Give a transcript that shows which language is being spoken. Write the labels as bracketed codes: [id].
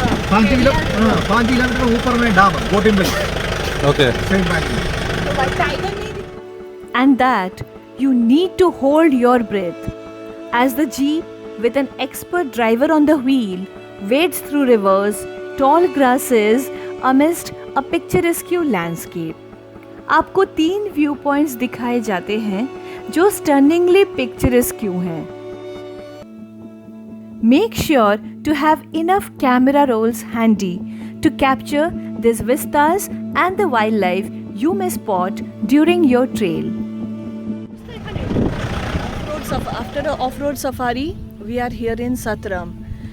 [hi] 5 kilometre ऊपर में डाब बोटिंग में. [en] Okay. Same back. And that you need to hold your breath as the jeep with an expert driver on the wheel wades through rivers, tall grasses amidst a picturesque landscape. [hi] आपको 3 view points दिखाए जाते हैं जो stunningly picturesque हैं. [en] Make sure to have enough camera rolls handy to capture these vistas and the wildlife you may spot during your trail. After the off-road safari, we are here in Satram.